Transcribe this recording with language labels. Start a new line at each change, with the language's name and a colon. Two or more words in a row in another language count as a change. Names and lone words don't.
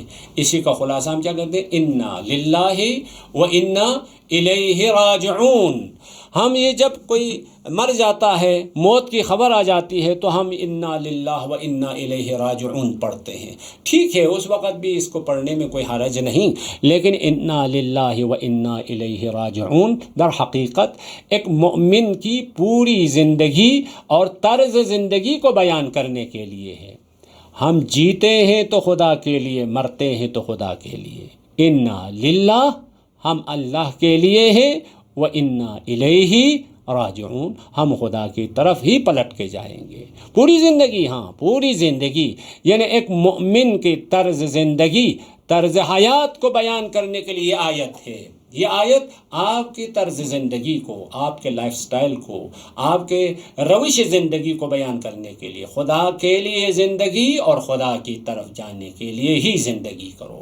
Urdu: اسی کا خلاصہ ہم کیا کرتے ہیں؟
Arabic: انا للہ و انا الیہ راجعون۔
Urdu: ہم یہ جب کوئی مر جاتا ہے، موت کی خبر آ جاتی ہے تو ہم
Arabic: انا للہ و انا الیہ راجعون
Urdu: پڑھتے ہیں۔ ٹھیک ہے، اس وقت بھی اس کو پڑھنے میں کوئی حرج نہیں، لیکن
Arabic: انا للہ و انا الیہ راجعون
Urdu: در حقیقت ایک مومن کی پوری زندگی اور طرز زندگی کو بیان کرنے کے لیے ہے۔ ہم جیتے ہیں تو خدا کے لیے، مرتے ہیں تو خدا کے لیے۔
Arabic: انا للہ،
Urdu: ہم اللہ کے لیے ہیں،
Arabic: وَإِنَّا إِلَيْهِ راجعون،
Urdu: ہم خدا کی طرف ہی پلٹ کے جائیں گے۔ پوری زندگی، پوری زندگی، یعنی ایک مومن کی طرز زندگی، طرز حیات کو بیان کرنے کے لیے یہ آیت ہے۔ یہ آیت آپ کی طرز زندگی کو، آپ کے
English: life style
Urdu: کو، آپ کے روش زندگی کو بیان کرنے کے لیے، خدا کے لیے زندگی اور خدا کی طرف جانے کے لیے ہی زندگی کرو۔